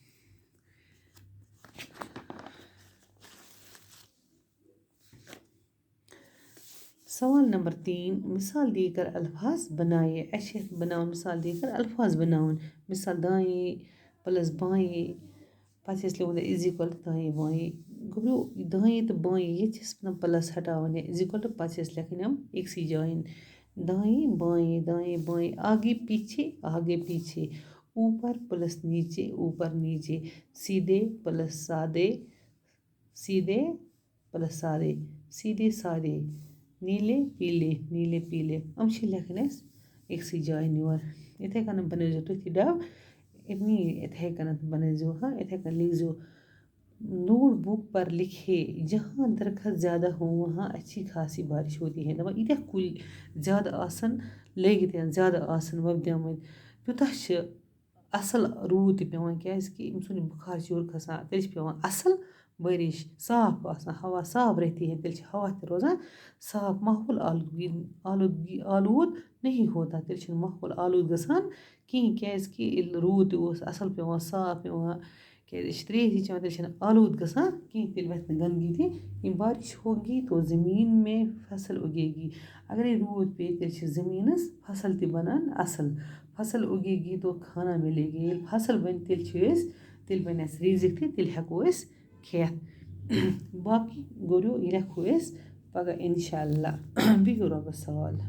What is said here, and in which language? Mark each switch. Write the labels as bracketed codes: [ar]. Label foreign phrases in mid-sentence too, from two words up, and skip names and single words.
[ur] سوال نمبر 3: مثال دے کر الفاظ بنائے. مثال دے کر الفاظ بناؤن. مثال: دائیں پلس بائیں [ks] پتہٕ ٲسۍ لیکھُن [en] is equal to [ur] دائیں بائیں. [ks] گوٚو دائیں تہٕ بائیں یہ چھِس پلس ہٹاوان یا [en] is equal to [ks] پتہٕ چھِ أسۍ لیکھٕنۍ یِم أکسٕے جایہِ. [ur] دائیں بائیں آگے پیچھے اوپر پلس اوپر نیچے سیدھے پلس سادے سیدھے سادے نیلے پیلے [ks] یِم چھِ لیکھٕنۍ اَسہِ أکسٕے جایہِ یور. یِتھَے کٔنۍ بنٲیزیو تُہۍ تہِ ڈَب یِتھَے کٔنۍ بنٲیزیو یِتھَے کٔنۍ لیکھزیو. [en] note book [ur] پر لکھے، جہاں درخت زیادہ ہوں وہاں اچھی خاصی بارش ہوتی ہے. [ks] دَپان ییٖتیٛاہ کُلۍ زیادٕ آسَن لٲگِتھ یا زیادٕ آسَن وۄپدٲمٕتۍ تیوٗتاہ چھِ اَصٕل روٗد تہِ پٮ۪وان کیٛازِکہِ أمۍ سُنٛد بُخار چھِ یورٕ کھسان تیٚلہِ چھِ پٮ۪وان اَصٕل بٲرِش. صاف آسان [ur] ہوا صاف رہتی ہے [ks] تیٚلہِ چھِ ہوا تہِ روزان صاف. [ur] ماحول آلوٗد نہیں ہوتا [ks] تیٚلہِ چھِنہٕ ماحول آلوٗد گژھان کِہیٖنۍ کیٛازِکہِ ییٚلہِ روٗد تہِ اوس اَصٕل پٮ۪وان صاف پٮ۪وان کیٛازِ أسۍ چھِ ترٛیش تہِ چٮ۪وان تیٚلہِ چھِنہٕ آلوٗد گژھان کِہیٖنۍ تیٚلہِ وَتھِ نہٕ گنٛدگی تہِ. [ur] یِم بارش ہوگی تو زمین میں فصل اُگے گی. [ks] اگرے روٗد پیٚیہِ تیٚلہِ چھِ زٔمیٖنَس فصل تہِ بنان اَصٕل. [ur] فصل اُگے گی تو کھانا ملے گی. [ks] ییٚلہِ فصل بنہِ تیٚلہِ بنہِ اَسہِ رِزِق تہِ تیٚلہِ ہٮ۪کو أسۍ کھٮ۪تھ. باقٕے گوٚو یہِ لیکھو أسۍ پگاہ [ar] اِنشاء اللہ. [ks] بِہِو رۄبَس حوالہٕ.